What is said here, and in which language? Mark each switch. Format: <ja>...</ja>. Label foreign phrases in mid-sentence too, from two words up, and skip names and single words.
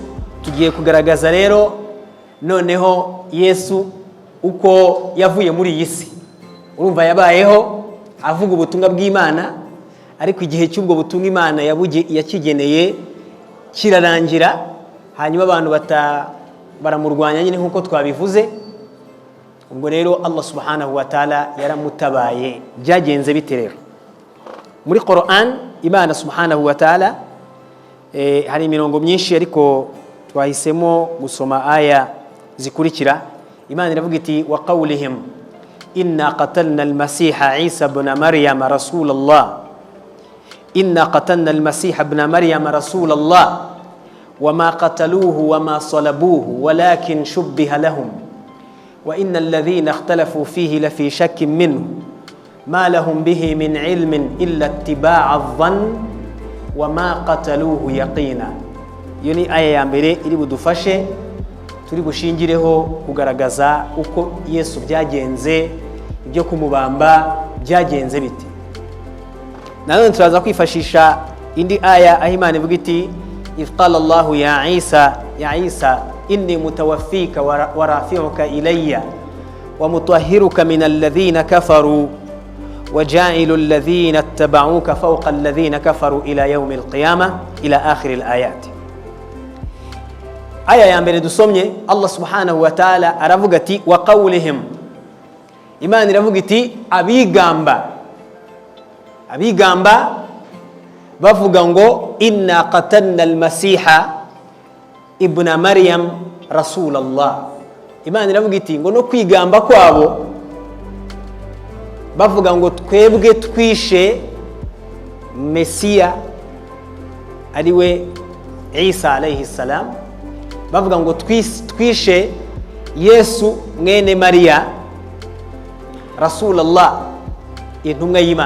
<rw>Tugiye kugaragaza rero noneho Yesu uko yavuye muri iyi si. Urumva yabayeho avuga ubutumwa bw'Imana, ariko igihe cy'ubwo butumwa Imana yakigeneye kirarangira, hanyuma abantu baramurwanya nyine nkuko twabivuze. Ubwo rero</rw> <ar>الله سبحانه وتعالى</ar> <rw>yaramutabaye. Byagenze bite rero? Muri Qur'an Imana subhanahu wa ta'ala hari imirongo myinshi, ariko twahisemo gusoma aya zikurikira. Imana iravuga iti</rw> <ar>وقولهم إنا قتلنا المسيح عيسى ابن مريم رسول الله إنا قتلنا المسيح ابن مريم رسول الله وما قتلوه وما صلبوه ولكن شبه لهم وإن الذين اختلفوا فيه لفي شك منه ما لهم به من علم إلا اتباع الظن وما قتلوه يقينا.</ar> <rw>Yoni aya ya mbere iri budufashe turi bushingireho kugaragaza uko Yesu byagenze, ibyo kumubamba byagenze bite. Nanone turaza kwifashisha indi aya aho Imana ivuga iti</rw> <ar>إذ قال الله يا عيسى إني متوفيك ورافعك إلي ومطهرك من الذين كفروا وجاعل الذين اتبعوك فوق الذين كفروا إلى يوم القيامة إلى آخر الآيات.</ar> <rw>aya ya mbere dusomye</rw> <ar>الله سبحانه وتعالى</ar> <rw>aravuga ati</rw> <ar>وقولهم,</ar> <rw>Imana iravuga iti abigamba bavuga ngo</rw> <ar>إنا قتلنا المسيح ابن مريم رسول الله.</ar> <rw>Imana iravuga iti ngo no kwigamba kwabo bavuga ngo twebwe twishe Mesiya ariwe Isa</rw> <ar>عليه السلام,</ar> <rw>bavuga ngo twishe Yesu mwene Maria</rw> <ar>رسول الله,</ar> <rw>intumwa y'Imana.</rw>